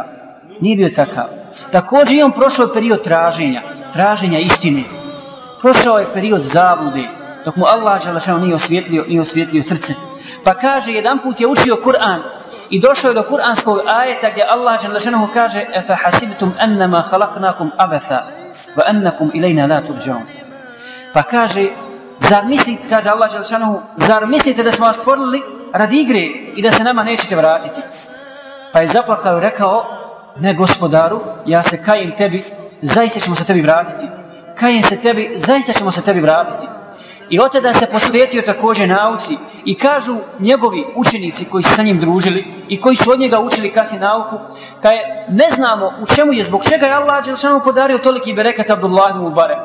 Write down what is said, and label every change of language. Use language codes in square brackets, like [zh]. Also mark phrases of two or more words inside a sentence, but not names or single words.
[bs] Nije bio takav. Također i on prošao period traženja istine. Prošao je period zablude, dok mu Allah dželle šanehu nije osvijetlio srce. Pa kaže, jedan put je učio Kur'an i došao je do kur'anskog ajeta gdje Allah dželle šanehu kaže: [ar] "أفحسبتم أنما خلقناكم عبثا وأنكم إلينا لا ترجعون." [bs] Pa kaže, kaže Allah dželle šanehu, zar mislite da smo vas stvorili radi igre i da se nama nećete vratiti? Pa je zaplakao i rekao: "Ne, gospodaru, ja se kajem tebi, zaista ćemo se tebi vratiti. Kajem se tebi, zaista ćemo se tebi vratiti." I od tada se posvetio također nauci i kažu njegovi učenici koji su sa njim družili i koji su od njega učili kasnije nauku, kaže, ne znamo u čemu je, zbog čega je Allah dželle šanehu podario toliki berekat Abdullah ibn Mubarak.